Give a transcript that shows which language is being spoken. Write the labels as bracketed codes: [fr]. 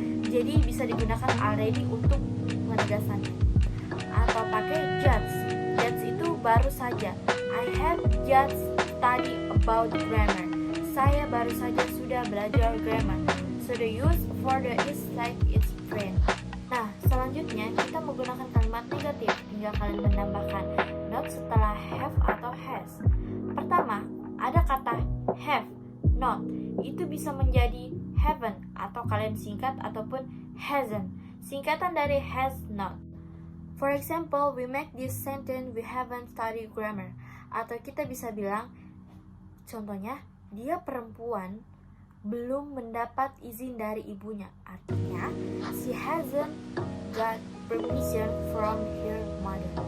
[id] Jadi bisa digunakan already untuk menegaskannya. Atau pakai just, just itu baru saja. [en] I have just studied about grammar, [id] saya baru saja sudah belajar grammar. [en] So the use for the is like its friend. [id] Nah, selanjutnya kita menggunakan kalimat negatif. Tinggal kalian menambahkan not setelah have atau has. Pertama, ada kata have, not. Itu bisa menjadi haven't, atau kalian singkat, ataupun hasn't. Singkatan dari has not. [en] For example, we make this sentence, we haven't studied grammar. [id] Atau kita bisa bilang, contohnya, dia perempuan belum mendapat izin dari ibunya. Artinya, [en] she hasn't got permission from her mother.